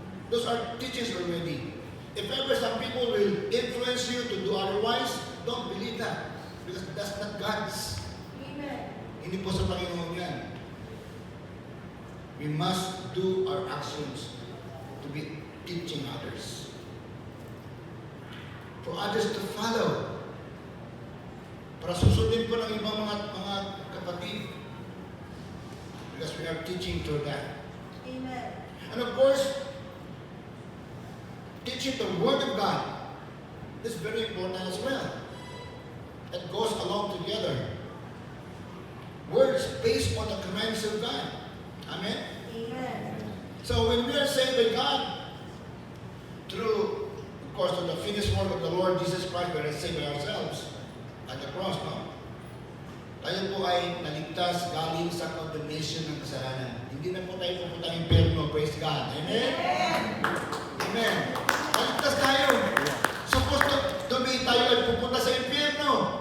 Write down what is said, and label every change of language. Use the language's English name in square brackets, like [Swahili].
[English] Those are teachings already. If ever some people will influence you to do otherwise, don't believe that. Because that's not God's. Amen. [Filipino] Hindi po sa Panginoon yan. [English] We must do our actions to be teaching others. For others to follow. [Filipino] Para susundin po ng ibang mga kapatid. [English] Because we are teaching through that. Amen. And of course, teaching the Word of God is very important as well. It goes along together. Words based on the commands of God. Amen? Amen. So when we are saved by God, through, of course, through the finished work of the Lord Jesus Christ, we are saved by ourselves at the cross, no? [Filipino] Tayo po ay naligtas galing sa condemnation ng kasalanan. Hindi na po tayo pupunta ng impyerno. [English] Praise God. Amen? Amen. [Filipino] Naligtas tayo. [English] Supposed to be [Filipino] tayo ay pupunta sa impyerno.